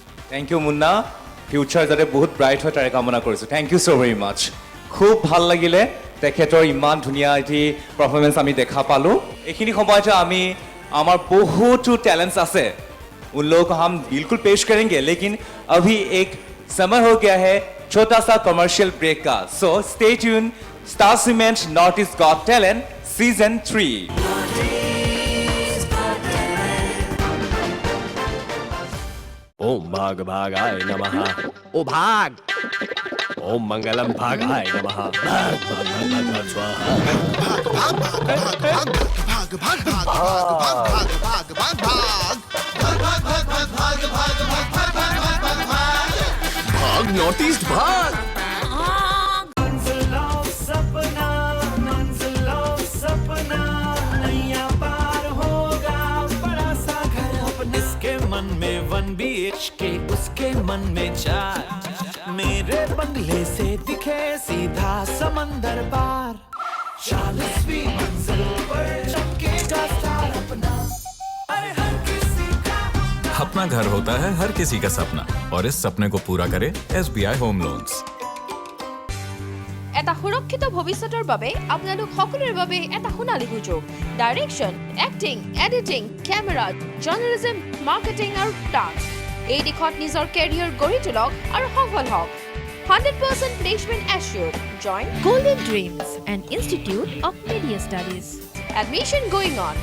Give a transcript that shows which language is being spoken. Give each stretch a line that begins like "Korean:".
Assamese: Thank U Munna future যাতে বহুত bright হয় তাৰে কামনা কৰিছোঁ
English: thank you so' very much
Assamese: খুব ভাল লাগিলে তেখেতৰ ইমান ধুনীয়া এটি পাৰফৰ্মেঞ্চ আমি দেখা পালোঁ এইখিনি সময়তে আমি আমাৰ বহুতো টেলেণ্টছ আছে
Hindi: उन लोगों को हम बिल्कुल पेश करेंगे लेकिन अभी एक समय हो गया है छोटा सा कमर्शियल ब्रेक का so stay tune star cement north east got talent season 3 ओम भाग भागाय नमः ओ भाग ओम मंगलम भागाय नमः भाग भाग भाग भाग स्वाहा भाग नॉर्थ ईस्ट भाग मन में 1 BHK उसके मन में 4 मेरे बंगले से दिखे सीधा समंदर पार 40वीं मंजिल पर चमकेगा स्टार अपना घर होता है हर किसी का सपना और इस सपने को पूरा करे SBI होम लोन्स
Assamese: এটা সুৰক্ষিত ভৱিষ্যতৰ বাবে আপোনালোক সকলোৰে বাবে এটা সোণালী সুযোগ direction acting editing camera journalism marketing আৰু ডান্স এই দিশত নিজৰ কেৰিয়াৰ গঢ়ি তোলক আৰু সফল হওক 100% placement এচিয়ৰ্ড join golden dreams and institute of media studies
English: Admission going on.